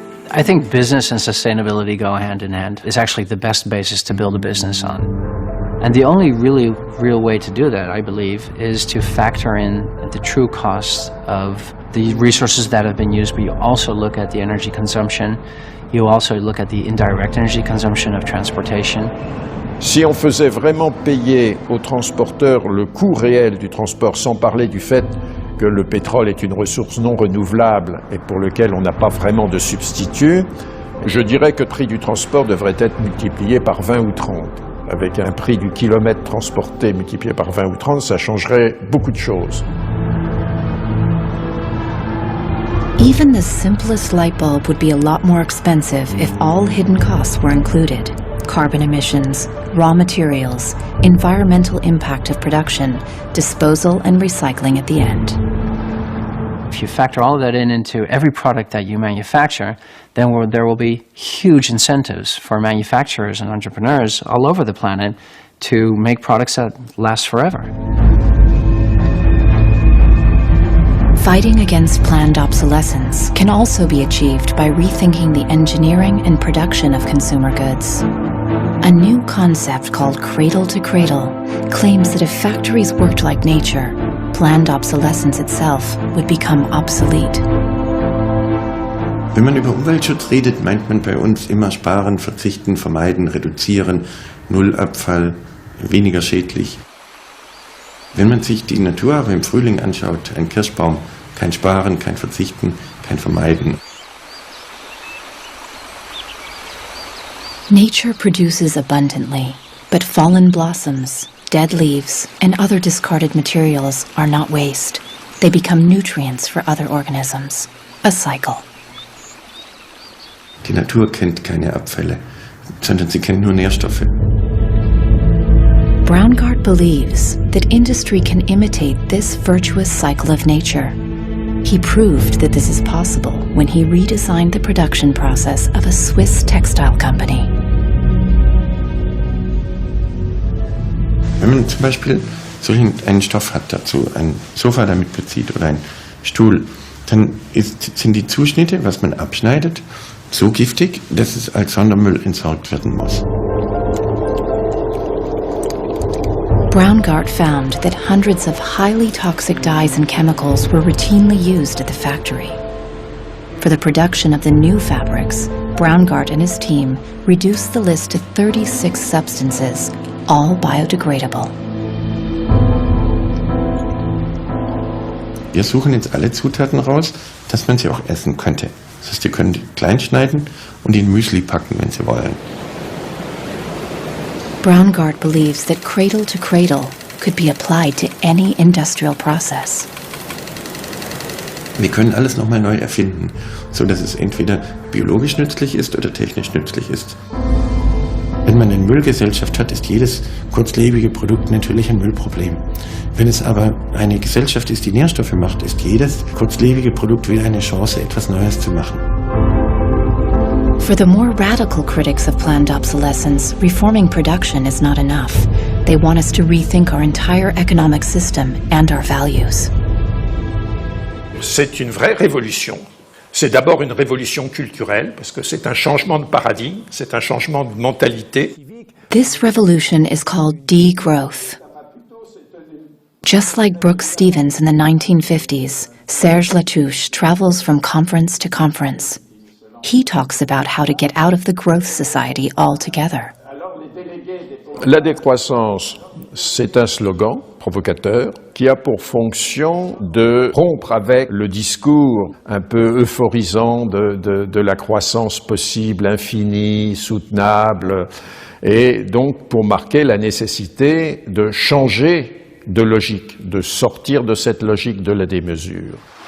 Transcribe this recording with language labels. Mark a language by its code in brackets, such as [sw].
[en] I think business and sustainability go hand in hand. It's actually the best basis to build a business on. And the only really real way to do that, I believe, is to factor in the true costs of the resources that have been used, but you also look at the energy consumption. You also look at the indirect energy consumption of transportation. [fr] Si on faisait vraiment payer aux transporteurs le coût réel du transport, sans parler du fait que le pétrole est une ressource non renouvelable et pour lequel on n'a pas vraiment de substitut, je dirais que le prix du transport devrait être multiplié par 20 ou 30. Avec un prix du kilomètre transporté multiplié par 20 ou 30, ça changerait beaucoup de choses. [en] Even the simplest light bulb would be a lot more expensive if all hidden costs were included. Carbon emissions, raw materials, environmental impact of production, disposal and recycling at the end. If you factor all of that into every product that you manufacture, then there will be huge incentives for manufacturers and entrepreneurs all over the planet to make products that last forever. Fighting against planned obsolescence can also be achieved by rethinking the engineering and production of consumer goods. A new concept called cradle to cradle claims that if factories worked like nature, planned obsolescence itself would become obsolete. [de] Wenn man über Umweltschutz redet, meint man bei uns immer sparen, verzichten, vermeiden, reduzieren, Nullabfall, weniger schädlich. Wenn man sich die Natur aber im Frühling anschaut, ein Kirschbaum, kein Sparen, kein Verzichten, kein Vermeiden. [en] Nature produces abundantly, but fallen blossoms, dead leaves, and other discarded materials are not waste. They become nutrients for other organisms. A cycle. [de] Die Natur kennt keine Abfälle, sondern sie kennt nur Nährstoffe. [en] Braungart believes that industry can imitate this virtuous cycle of nature. He proved that this is possible when he redesigned the production process of a Swiss textile company. [de] Wenn man zum Beispiel solchen einen Stoff hat, dazu ein Sofa damit bezieht oder ein Stuhl, dann sind die Zuschnitte, was man abschneidet, so giftig, dass es als Sondermüll entsorgt werden muss. [en] Braungart found that hundreds of highly toxic dyes and chemicals were routinely used at the factory. For the production of the new fabrics, Braungart and his team reduced the list to 36 substances, all biodegradable. [de] Wir suchen jetzt alle Zutaten raus, dass man sie auch essen könnte. Das heißt, ihr könnt klein schneiden und in Müsli packen, wenn Sie wollen. [en] Braungart believes that cradle to cradle could be applied to any industrial process. [de] Wir können alles nochmal neu erfinden, so dass es entweder biologisch nützlich ist oder technisch nützlich ist. Wenn man eine Müllgesellschaft hat, ist jedes kurzlebige Produkt natürlich ein Müllproblem. Wenn es aber eine Gesellschaft ist, die Nährstoffe macht, ist jedes kurzlebige Produkt wieder eine Chance, etwas Neues zu machen. [en] For the more radical critics of planned obsolescence, reforming production is not enough. They want us to rethink our entire economic system and our values. [fr] C'est une vraie révolution. C'est d'abord une révolution culturelle, parce que c'est un changement de paradigme, c'est un changement de mentalité. [en] This revolution is called degrowth. Just like Brooks Stevens in the 1950s, Serge Latouche travels from conference to conference. He talks about how to get out of the growth society altogether. [fr] La décroissance, c'est un slogan provocateur qui a pour fonction de rompre avec le discours un peu euphorisant de la croissance possible, infinie, soutenable, et donc pour marquer la nécessité de changer de logique, de sortir de cette logique de la démesure.